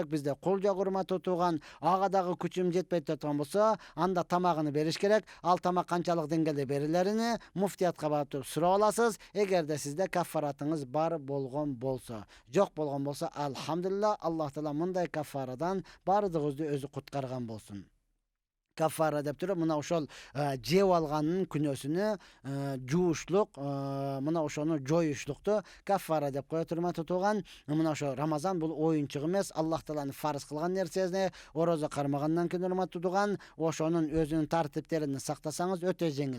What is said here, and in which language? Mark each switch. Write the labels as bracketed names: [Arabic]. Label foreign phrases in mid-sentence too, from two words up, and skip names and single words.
[Kyrgyz] Бизде кул жок, урматтуу тууган. Ага дагы күчүм жетпейт деп турган болсо, анда тамагын бериш керек. Ал тамак канчалык деңгээлде берилерин муфтиятка барып туруп сурап аласыз. Эгерде сизде каффаратыңыз бар болгон болсо. Жок болгон болсо, алхамдулилла, Аллах Таала мындай каффарадан бардыгыбызды өзү куткарган болсун. каффара деп туруп мына ошол жеп алганын күнөөсүнө жуушлук мына ошону жоюшлукту каффара деп кое турмат тутуган. Мына ошо Рамазан бул оюнчук эмес, Аллах Тааланын фарыз кылган нерсесине орозо кармагандан кийин урмат тутуган, ошонун өзүнүн тартиптерин сактасаңыз өтө жеңил.